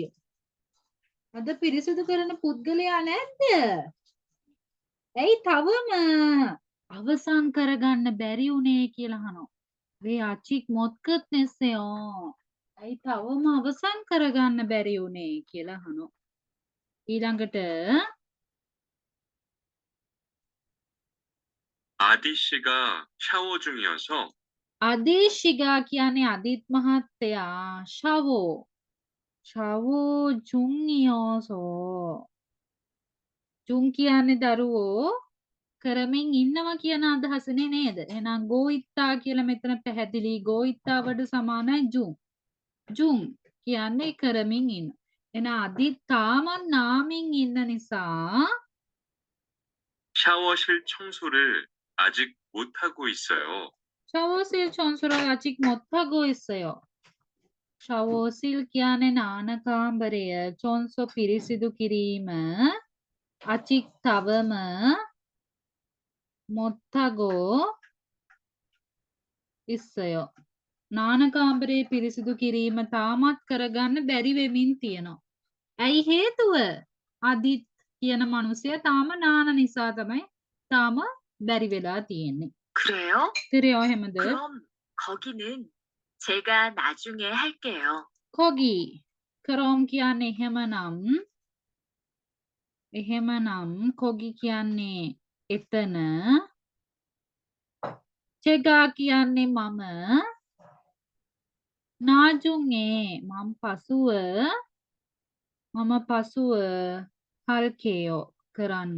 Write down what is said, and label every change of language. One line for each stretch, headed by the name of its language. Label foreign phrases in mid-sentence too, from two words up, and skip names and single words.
Sinhala: අද පිරිසිදු කරන පුද්ගලයා නැද්ද? ඇයි තවම අවසන් කරගන්න බැරි උනේ කියලා අහනවා.
Korean: 왜 아직 못 끝냈어요.
Sinhala: ඇයි තවම අවසන් කරගන්න බැරි උනේ කියලා අහනවා. ඊළඟට
Korean: 아디 씨가 샤워 중이어서
Sinhala: අදීශිගා කියන්නේ අදිත් මහත්තයා
Korean: 샤워 중이어서.
Sinhala: ජුන් කියන්නේ දරුවෝ කරමින් ඉන්නවා කියන අදහසනේ නේද? එහෙනම් ගෝයිත්තා කියලා මෙතන පැහැදිලි. ගෝයිත්තාවට සමානයි ජුන්. ජුන් කියන්නේ කරමින් ඉන්න. එහෙනම් අදිත් තාමත් නාමින් ඉන්න නිසා
Korean: 샤워실 청소를 아직 못하고 있어요. 샤워실 청소를 아직 못하고 있어요.
Sinhala: 샤워실 කියන්නේ නාන කාමරය චොන්සෝ පිරිසිදු කිරීම අචික් තවම
Korean: 못하고 있어요
Sinhala: නාන කාමරේ පිරිසිදු කිරීම තාමත් කරගන්න බැරි වෙමින් තියෙනවා. ඇයි හේතුව? අදිත් කියන මිනිසයා තාම නාන නිසා තමයි තාම බැරි වෙලා තියෙන්නේ.
Korean: 그래요? 그래요 හැමද? 그럼 거기는 제가 나중에 할게요. 거기 그럼
Sinhala: කියන්නේ එහෙමනම් 거기 කියන්නේ එතන 제가 කියන්නේ මම නාජුන්ගේ මම පසුව හල්කේයෝ කරන්න.